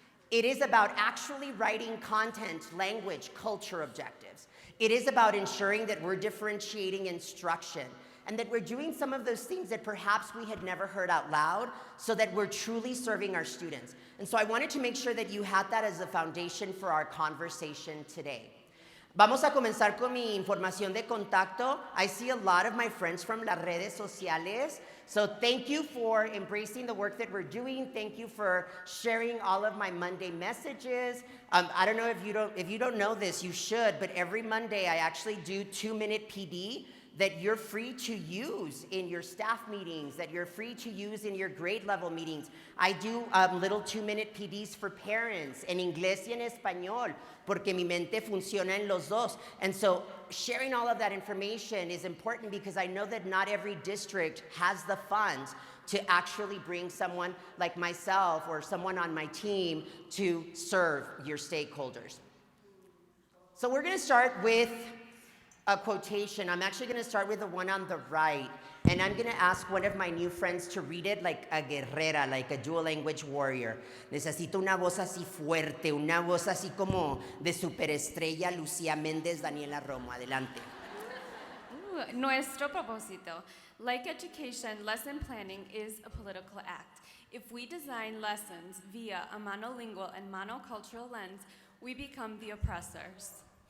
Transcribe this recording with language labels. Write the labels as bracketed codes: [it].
[en] It is about actually writing content, language, culture objectives. It is about ensuring that we're differentiating instruction and that we're doing some of those things that perhaps we had never heard out loud so that we're truly serving our students. And so I wanted to make sure that you had that as a foundation for our conversation today. [es] Vamos a comenzar con mi información de contacto. [en] I see a lot of my friends from [es] las redes sociales. [en] So thank you for embracing the work that we're doing. Thank you for sharing all of my Monday messages. I don't know if you don't know this, you should, but every Monday I actually do 2-minute PD that you're free to use in your staff meetings, that you're free to use in your grade level meetings. I do little 2-minute PDs for parents [es] en inglés y en español, porque mi mente funciona en los dos. [en] And so sharing all of that information is important because I know that not every district has the funds to actually bring someone like myself or someone on my team to serve your stakeholders. So we're gonna start with a quotation. I'm actually going to start with the one on the right, and I'm going to ask one of my new friends to read it like a guerrera, like a dual language warrior. [es] Necesito una voz así fuerte, una voz así como de superestrella Lucía Méndez, Daniela Romo. Adelante. Nuestro propósito. [en] Like education, lesson planning is a political act. If we design lessons via a monolingual and monocultural lens, we become the oppressors.